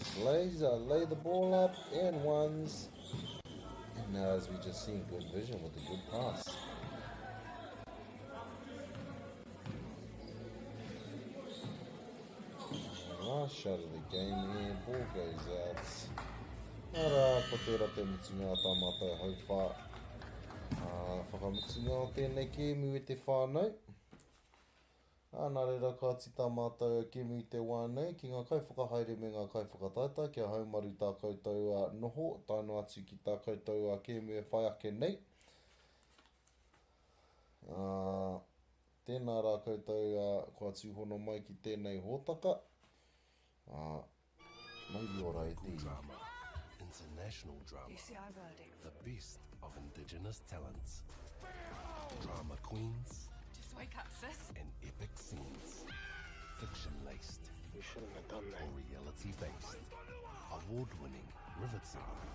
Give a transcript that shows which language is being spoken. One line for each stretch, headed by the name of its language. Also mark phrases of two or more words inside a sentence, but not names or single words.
English: Lay the ball up and ones. And now as we just seen, good vision with a good pass. Last shot of the game here, ball goes out.
Māori: Ara, ko tērā te mutunga tā mātou hauwha. Whakamutunga o tēnei kēmu e te whānau. Nā reira ka tita mātou kēmu i te wānei ki ngā kaiwhakahaere me ngā kaiwhakataita kia haumaru tā koutou noho, tāno atu ki tā koutou kēmu e whai ake nei. Tēnā rā koutou kua tūhono mai ki tēnei hōtaka. MāORI
English: Drama, international drama, the best of indigenous talents, drama queens, Just wake up, sis. and epic scenes, fiction-laced We shouldn't have done that. or reality-based, award-winning, riveting.